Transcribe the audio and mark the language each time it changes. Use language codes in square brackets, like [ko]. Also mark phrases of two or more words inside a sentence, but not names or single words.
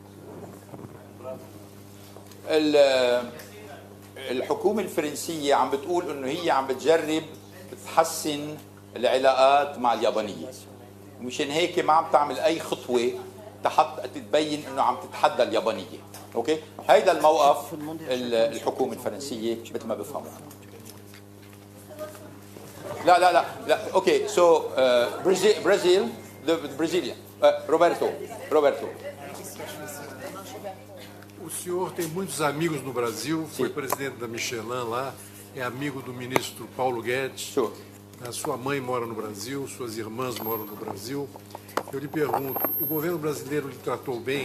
[ar] الحكومه الفرنسيه عم بتقول انه هي عم بتجرب تحسن العلاقات مع اليابانيه، ومشان هيك ما عم تعمل اي خطوه تبين انه عم تتحدى اليابانيه. اوكي، هيدا الموقف الحكومه الفرنسيه مثل ما بفهموا. لا اوكي، سو برازيل برازيليا روبرتو. [pt] O senhor tem muitos amigos no Brasil, foi presidente da Michelin lá, é amigo do ministro Paulo Guedes. A sua mãe mora no Brasil, suas irmãs moram no Brasil. Eu lhe pergunto, o governo brasileiro lhe tratou bem?